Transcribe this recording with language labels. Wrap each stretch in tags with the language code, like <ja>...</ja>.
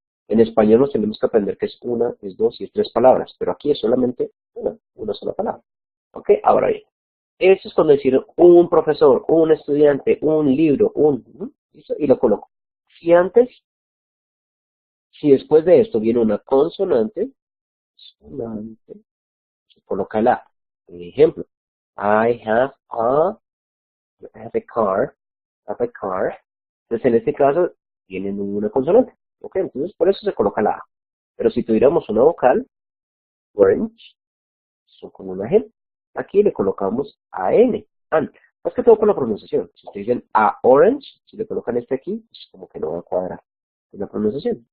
<es>En español nos tenemos que aprender que es una, es dos y es tres palabras, pero aquí es solamente una sola palabra. ¿Ok? Ahora bien, eso es cuando decir un profesor, un estudiante, un libro, ¿listo? Y lo coloco. Si antes, si después de esto viene una consonante, se coloca la A. Por ejemplo,</es> <en>I have a car, have a car.</en> <es>Entonces, en este caso, tienen una consonante. ¿Ok? Entonces, por eso se coloca la A. Pero si tuviéramos una vocal, orange, son con una G. Aquí le colocamos AN, an. Más que todo por la pronunciación. Si ustedes dicen a orange, si le colocan este aquí, pues como que no va a cuadrar con la pronunciación.</es>